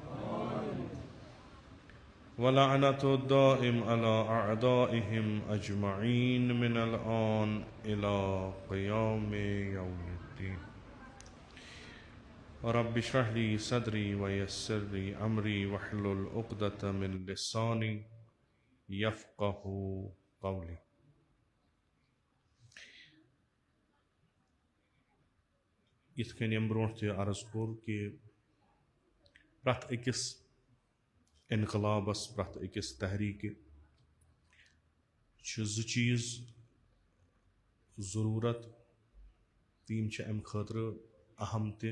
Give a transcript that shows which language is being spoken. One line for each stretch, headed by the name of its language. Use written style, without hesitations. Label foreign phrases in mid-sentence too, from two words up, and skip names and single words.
Arabic: ولعنة الدائم على أعدائهم أجمعين من الآن إلى قيام يوم الدين. رب اشرح لي صدري ويسر لي أمري واحلل عقدة من لساني يفقه قولي.
Kashmiri: یِتھ کٔنۍ ییٚمہِ برونٛٹھ تہِ عرض کوٚر کہِ پرٛٮ۪تھ أکِس اِنقلابس، پرٛٮ۪تھ أکِس تحریٖکہِ چھِ زٕ چیٖز ضروٗرت تہٕ یِم چھِ اَمہِ خٲطرٕ اہم تہِ.